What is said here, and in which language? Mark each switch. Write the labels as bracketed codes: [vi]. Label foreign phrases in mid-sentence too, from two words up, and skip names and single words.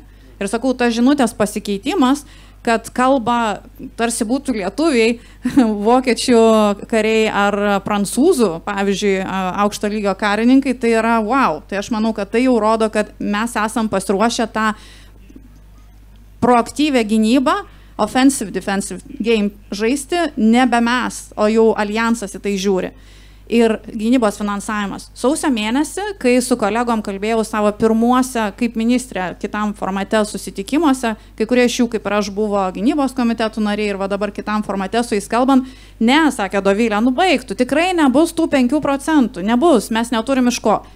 [lt] Ir sakau, tas žinutės pasikeitimas, kad kalba tarsi būtų lietuviai, vokiečių kariai ar prancūzų, pavyzdžiui, aukšto lygio karininkai, tai yra wow. Tai aš manau, kad tai jau rodo, kad mes esam pasiruošę tą proaktyvę gynybą, [en] offensive, defensive game [lt] žaisti, nebe mes, o jau alijansas į tai žiūri. Ir gynybos finansavimas. Sausio mėnesį, kai su kolegom kalbėjau savo pirmuose, kaip ministrė, kitam formate susitikimuose, kai kurie iš jų, kaip ir aš, buvo gynybos komitetų nariai ir dabar kitam formate su jais kalbam, ne, sakė Dovilė, baigtų, tikrai nebus tų 5%, nebus, mes neturim iš ko.